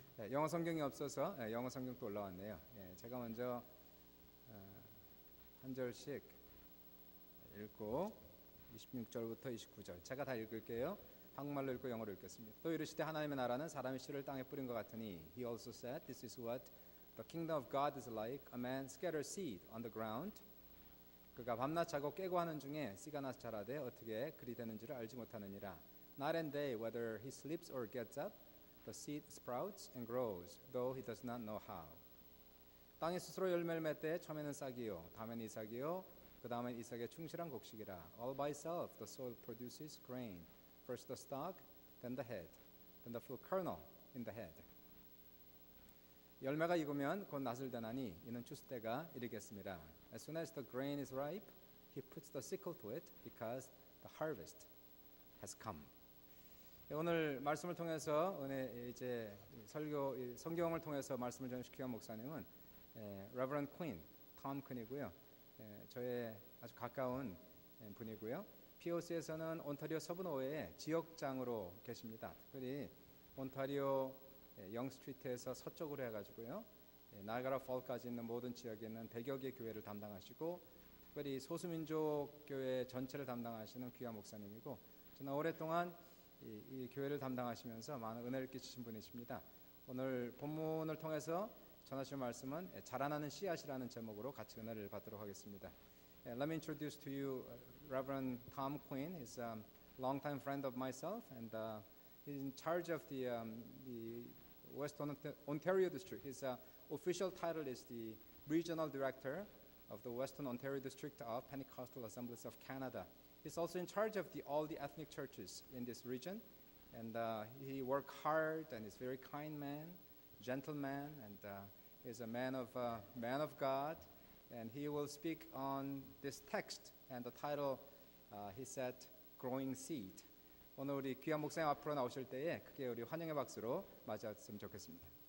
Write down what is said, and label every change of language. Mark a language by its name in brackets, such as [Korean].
[Korean] 영어 성경이 없어서 영어 성경도 올라왔네요. 제가 먼저 한 절씩 읽고 26절부터 29절 제가 다 읽을게요. 한국말로 읽고 영어로 읽겠습니다. 또 이르시되 하나님의 나라는 사람의 씨를 땅에 뿌린 것 같으니 [English] He also said, This is what the kingdom of God is like. A man scatters seed on the ground. [Korean] 그가 밤낮 자고 깨고 하는 중에 씨가 나서 자라되 어떻게 그리 되는지를 알지 못하느니라. [English] Night and day, whether he sleeps or gets up, the seed sprouts and grows, though he does not know how. [Korean] 땅이 스스로 열매를 맺되 처음에는 싹이요, 다음에는 이삭이요, 그 다음엔 이삭의 충실한 곡식이라. [English] All by itself the soil produces grain. First the stalk, then the head, then the full kernel in the head. [Korean] 열매가 익으면 곧 낫을 대나니 이는 추수 때가 이르겠습니다. [English] As soon as the grain is ripe, he puts the sickle to it because the harvest has come. [Korean] 오늘 말씀을 통해서 이제 성경을 통해서 말씀을 전시키는 목사님은 Reverend Queen, Tom Quinn이고요. 저의 아주 가까운 분이고요. POC에서는 온타리오 서부노회의 지역장으로 계십니다. 특별히 온타리오 영스트리트에서 서쪽으로 해가지고요. 나이아가라 폴까지 있는 모든 지역에 있는 100여 개 교회를 담당하시고 특별히 소수민족 교회 전체를 담당하시는 귀한 목사님이고 저는 오랫동안 이 교회를 담당하시면서 많은 은혜를 끼치신 분이십니다. 오늘 본문을 통해서 전하실 말씀은 자라나는 씨앗이라는 제목으로 같이 은혜를 받도록 하겠습니다. [English] Let me introduce to you Reverend Tom Quinn. He's a longtime friend of myself, and he's in charge of the Western Ontario district. His official title is the Regional Director of the Western Ontario District of Pentecostal Assemblies of Canada. He's also in charge of all the ethnic churches in this region, and he works hard and is a very kind man, gentleman, and he's a man of God. And he will speak on this text and the title he said growing seed. [Korean] 오늘 우리 귀한 목사님 앞으로 나오실 때에 크게 우리 환영의 박수로 맞이했으면 좋겠습니다.